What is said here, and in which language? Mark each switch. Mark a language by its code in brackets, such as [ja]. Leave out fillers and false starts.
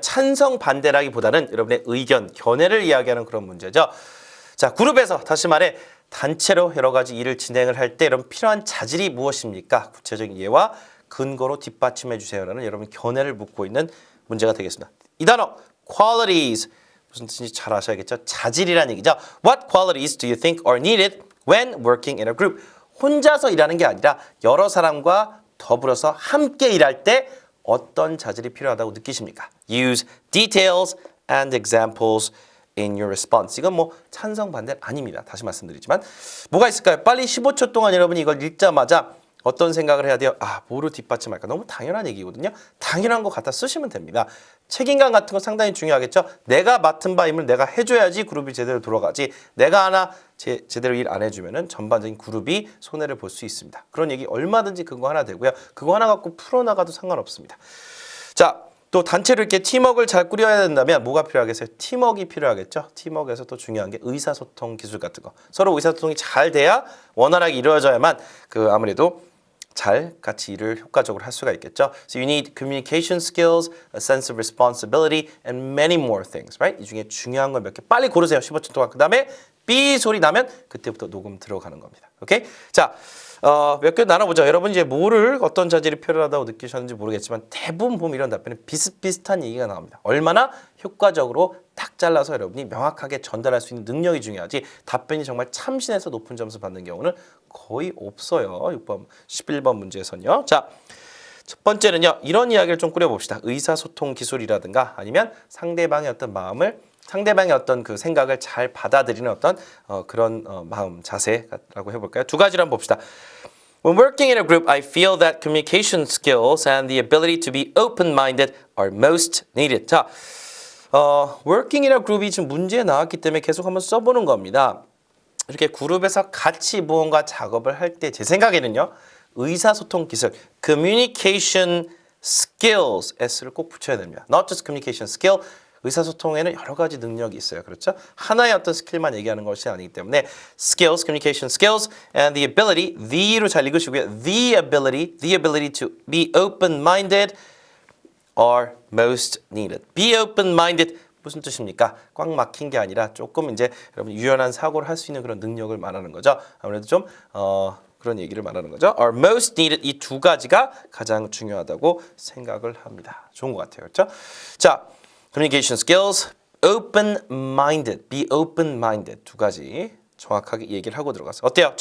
[ko] 찬성 반대라기보다는 여러분의 의견, 견해를 이야기하는 그런 문제죠. 자, 그룹에서 다시 말해 단체로 여러 가지 일을 진행을 할 때 여러분 필요한 자질이 무엇입니까? 구체적인 예와 근거로 뒷받침해 주세요라는 여러분 견해를 묻고 있는 문제가 되겠습니다. 이 단어 qualities 무슨 뜻인지 잘 아셔야겠죠? 자질이라는 얘기죠. [en] What qualities do you think are needed when working in a group? [ko] 혼자서 일하는 게 아니라 여러 사람과 더불어서 함께 일할 때 어떤 자질이 필요하다고 느끼십니까? [en] Use details and examples in your response. [ko] 이건 뭐 찬성 반대 아닙니다. 다시 말씀드리지만 뭐가 있을까요? 빨리 15초 동안 여러분이 이걸 읽자마자 어떤 생각을 해야 돼요? 아, 뭐로 뒷받침할까? 너무 당연한 얘기거든요. 당연한 거 갖다 쓰시면 됩니다. 책임감 같은 거 상당히 중요하겠죠. 내가 맡은 바 임을 내가 해줘야지 그룹이 제대로 돌아가지. 내가 하나 제대로 일 안 해주면은 전반적인 그룹이 손해를 볼 수 있습니다. 그런 얘기 얼마든지 그거 하나 되고요. 그거 하나 갖고 풀어나가도 상관없습니다. 자, 또 단체로 이렇게 팀워크를 잘 꾸려야 된다면 뭐가 필요하겠어요? 팀워크가 필요하겠죠. 팀워크에서 또 중요한 게 의사소통 기술 같은 거. 서로 의사소통이 잘 돼야 원활하게 이루어져야만 아무래도 잘 같이 일을 효과적으로 할 수가 있겠죠. [en] So you need communication skills, a sense of responsibility, and many more things, right? [ko] 이 중에 중요한 걸 몇 개 빨리 고르세요. 15초 동안. 그 다음에 삐 소리 나면 그때부터 녹음 들어가는 겁니다. 오케이? 자, 몇 개 나눠보죠. 여러분 이제 뭐를 어떤 자질이 필요하다고 느끼셨는지 모르겠지만 대부분 보면 이런 답변은 비슷비슷한 얘기가 나옵니다. 얼마나 효과적으로 딱 잘라서 여러분이 명확하게 전달할 수 있는 능력이 중요하지 답변이 정말 참신해서 높은 점수 받는 경우는 거의 없어요. 6번, 11번 문제에서는요. 자, 첫 번째는요. 이런 이야기를 좀 꾸려봅시다. 의사소통 기술이라든가 아니면 상대방의 어떤 마음을 상대방의 어떤 그 생각을 잘 받아들이는 어떤 그런 마음, 자세라고 해볼까요? 두 가지를 한번 봅시다. [en] When working in a group, I feel that communication skills and the ability to be open-minded are most needed. [ko] 자, working in a group이 지금 문제에 나왔기 때문에 계속 한번 써보는 겁니다. 이렇게 그룹에서 같이 무언가 작업을 할 때 제 생각에는요. 의사소통 기술, communication skills, S를 꼭 붙여야 됩니다. [en] Not just communication skill, [ko] 의사소통에는 여러 가지 능력이 있어요. 그렇죠? 하나의 어떤 스킬만 얘기하는 것이 아니기 때문에 skills, communication skills, and the ability, the로 잘 읽으시고요. [en] The ability to be open-minded are most needed. [ko] Be open-minded 무슨 뜻입니까? 꽉 막힌 게 아니라 조금 이제 여러분 유연한 사고를 할 수 있는 그런 능력을 말하는 거죠. 아무래도 좀 그런 얘기를 말하는 거죠. [en] Are most needed [ko] 이 두 가지가 가장 중요하다고 생각을 합니다. 좋은 것 같아요. 그렇죠? 자, communication skills, open-minded, be open-minded 두 가지 정확하게 얘기를 하고 들어가서 어때요?